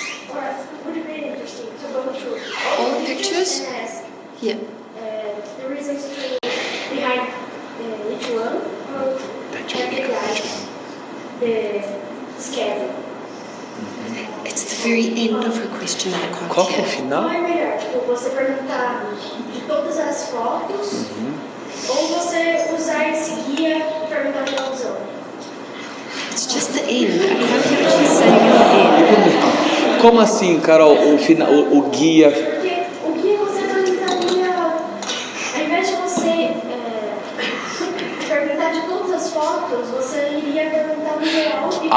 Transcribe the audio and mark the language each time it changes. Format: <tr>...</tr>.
<en>Or would it be interesting to go through All the pictures? and ask Yeah. the reasons behind each one, or have the guide, the schedule. It's the very end of her question that I can't</en> <pt>Qual que é o</pt> <en>hear.</en> <pt>final? Não é melhor, tipo, você perguntar de todas as fotos, ou você usar esse guia e perguntar de conclusão?</pt> <en>It's just the end. I can't hear what she's saying at the end.</en> <pt>Como assim, Carol? O guia. Porque o guia você perguntaria, ao invés de você perguntar de todas as fotos, você iria perguntar no geral.</pt>